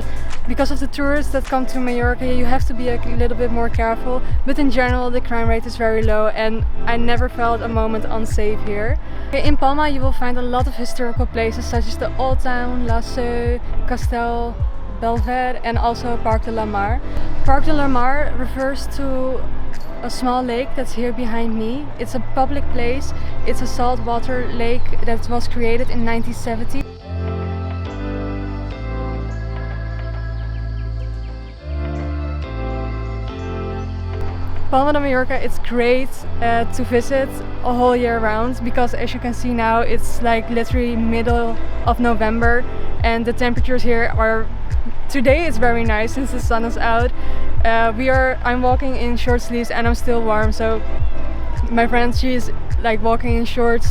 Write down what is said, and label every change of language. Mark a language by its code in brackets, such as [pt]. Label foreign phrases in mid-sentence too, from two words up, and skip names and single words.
[en] Because of the tourists that come to Mallorca, you have to be a little bit more careful. But in general, the crime rate is very low and I never felt a moment unsafe here. In Palma, you will find a lot of historical places such as the Old Town, La Seu, Castel, Belvedere and also Parc de la Mar. Parc de la Mar refers to a small lake that's here behind me. It's a public place. It's a saltwater lake that was created in 1970. Palma de Mallorca, it's great to visit a whole year round because, as you can see now, it's like literally middle of November and the temperatures here are, today it's very nice since the sun is out. I'm walking in short sleeves and I'm still warm, so my friend, she's like walking in shorts.